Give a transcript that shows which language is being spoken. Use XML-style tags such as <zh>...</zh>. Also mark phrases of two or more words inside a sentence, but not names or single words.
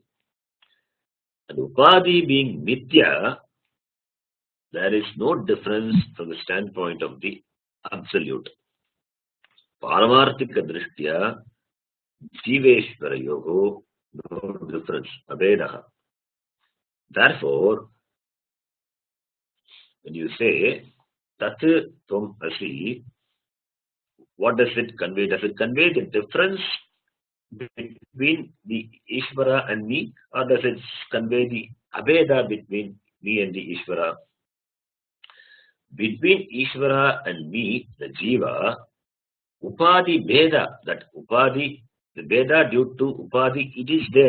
<en>And Upadhi being Mithya, there is no difference from the standpoint of the Absolute.</en> <sa>पारमार्थिक दृष्ट्या, जीवेश्वर योगः,</sa> <en>no difference, Abhedaha. Therefore, when you say</en> <sa>तत् त्वम् असि,</sa> <en>what does it convey? Does it convey the difference between the Ishvara and me, or does it convey the Abheda between me and the Ishvara? Between Ishvara and me, the Jiva,</en> <sa>उपाधि भेद,</sa> <en>that Upadhi, the Bheda due to Upadhi, it is there.</en>